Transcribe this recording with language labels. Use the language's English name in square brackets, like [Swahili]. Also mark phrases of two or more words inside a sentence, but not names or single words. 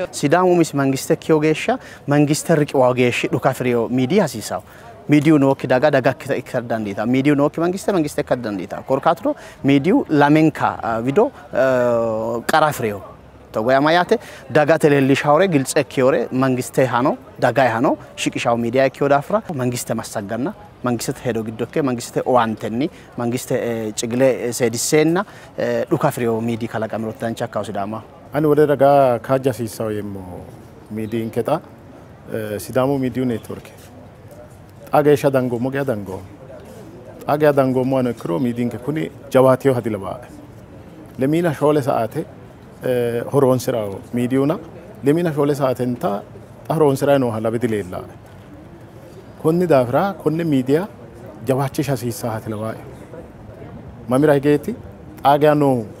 [Sidamo] Sidamu mis mangiste kyogesha mangiste riqwageshi dukafriyo media hasisaw media no kidaga daga ikkardandita media no ki mangiste kardandita korkatro media lamenka video qarafriyo to goyamayate daga telelishawre gilce kyore mangiste hano daga hano shiqishaw media kyodafra mangiste masagana mangiste hedo gidoke mangiste owantenni mangiste cigle sedisena dukafriyo media kala kamrotan chakaw Sidama ani wode daga kaja sisaw yemo media inketa Sidamu [English] media network [Sidamo] agesha dango mo aga dango mo ne kro meeting ke kuni jawatiyo hadilaba lemina shole saate horon sirao mediuna lemina shole saate nta horon sirao no hala bidilella konni dafra konni media jawachi shasi saate lawa mamira geti aga no